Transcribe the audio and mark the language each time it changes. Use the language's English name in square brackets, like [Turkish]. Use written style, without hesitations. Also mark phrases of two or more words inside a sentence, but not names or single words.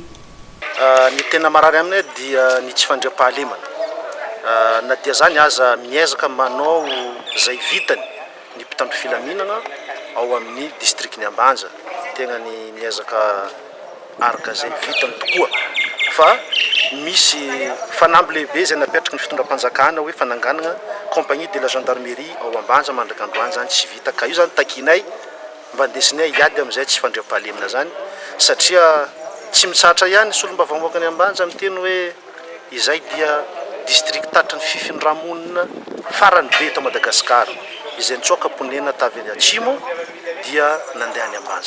[Malagasy] Ny tena marary aminay dia ny tsy fandriam-pahalemana na dia zany aza miezaka manao zay vitany ny mpitandro filaminana ao amin'ny distrikny Ambanja tena ny miezaka araka zay vitany tokoa fa misy fanamby lehibe zay napetraky ny fitondram-panjakana hoe fananganana [French] compagnie de la gendarmerie [Malagasy] ao Ambanja mandrakandroany zany tsy vita ka io zany takinay mba ndesinay iady am'izay tsy fandriam-pahalemana zany satria tsy mitsatra ihany solomba vamoaka ny Ambanja miteny hoe izay dia district tatry ny fifindra-monina farany be eto Madagasikara izay nitsoaka ponena tavy any Atsimo dia nandeha any Ambanja.